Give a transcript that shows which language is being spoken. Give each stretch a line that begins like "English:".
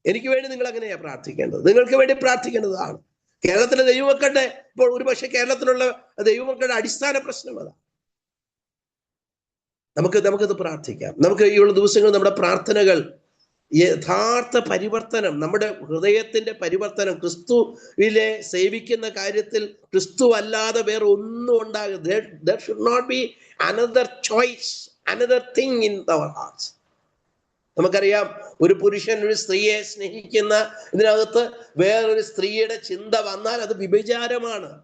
Malayalam: എനിക്ക് വേണ്ടി നിങ്ങൾ അങ്ങനെയാണ് പ്രാർത്ഥിക്കേണ്ടത്, നിങ്ങൾക്ക് വേണ്ടി പ്രാർത്ഥിക്കേണ്ടതാണ്. കേരളത്തിലെ ദൈവമക്കളുടെ, ഇപ്പോൾ ഒരുപക്ഷെ കേരളത്തിലുള്ള ദൈവമക്കളുടെ അടിസ്ഥാന പ്രശ്നം അതാണ്. നമുക്കത് പ്രാർത്ഥിക്കാം. നമുക്ക് ഈ ഉള്ള ദിവസങ്ങൾ നമ്മുടെ പ്രാർത്ഥനകൾ യഥാർത്ഥ പരിവർത്തനം, നമ്മുടെ ഹൃദയത്തിന്റെ പരിവർത്തനം, ക്രിസ്തുവിലെ സേവിക്കുന്ന കാര്യത്തിൽ ക്രിസ്തു അല്ലാതെ വേറെ ഒന്നും ഉണ്ടാകരുത്.
English: There should not be another choice, another thing in our hearts.
Malayalam: നമുക്കറിയാം, ഒരു പുരുഷൻ ഒരു സ്ത്രീയെ സ്നേഹിക്കുന്ന ഇതിനകത്ത് വേറൊരു സ്ത്രീയുടെ ചിന്ത വന്നാൽ അത് വ്യഭിചാരമാണ്.